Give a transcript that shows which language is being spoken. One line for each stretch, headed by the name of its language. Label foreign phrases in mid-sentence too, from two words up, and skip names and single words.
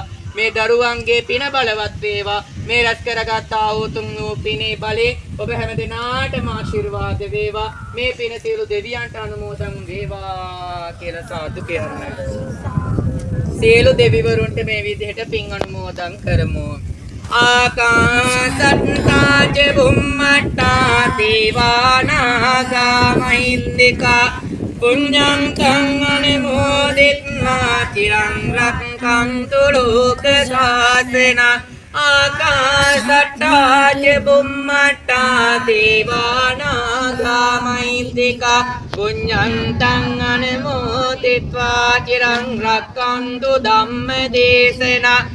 Sinhala: මේ දරුවන්ගේ පින බලවත් වේවා. මේ රැස් කරගත්තා වූ උතුම් වූ පිනේ බලේ ඔබ හැම දිනාටම ආශිර්වාද වේවා. මේ පින සියලු දෙවියන්ට අනුමෝදන් වේවා කියලා සාදු කියන්න. සියලු දෙවිවරුන්ට මේ විදිහට පින් අනුමෝදන් කරමු.
Pali: ආකාසට්ටා ච බුම්මට්ටා දේවානාගා මහින්దికා පුඤ්ඤං තං අනුමෝදිත්වා චිරං රක්ඛන්තු ලෝක ශාසන. ආකාසට්ටා ච බුම්මට්ටා දේවානාගා මහින්దికා පුඤ්ඤං තං අනුමෝදිත්වා චිරං රක්ඛන්තු ධම්ම දේශන.